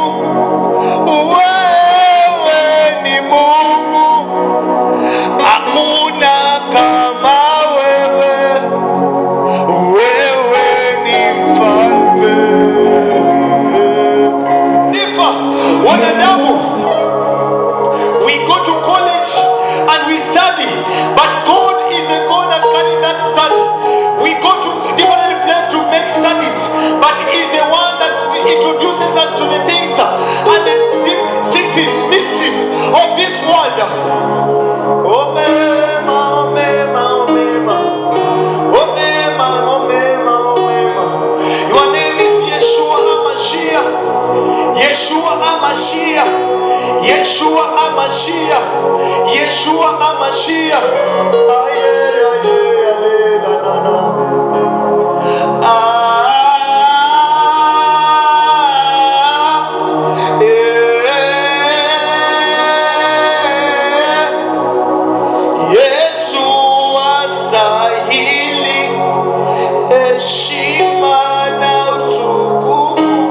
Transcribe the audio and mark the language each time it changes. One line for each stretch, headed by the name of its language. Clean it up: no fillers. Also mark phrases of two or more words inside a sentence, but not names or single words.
Swahili: Wewe ni Mungu, hakuna kama wewe. Wewe ni mfalme. Sifa wanadamu.
English: We go to college and we study, but God is the God that carries that study. We go to different places to make studies, but He is the one that introduces us to the things and the deep secrets, mysteries of this world.
Swahili: Oh, mema, oh, mema, oh, mema. Oh, mema, oh, mema, oh, mema.
English: Your name is Yeshua HaMashiach. Yeshua HaMashiach. Yeshua HaMashiach. Yeshua HaMashiach. Aye, aye, aye, na, na, na.
Swahili: Yesu astahili heshima na utukufu.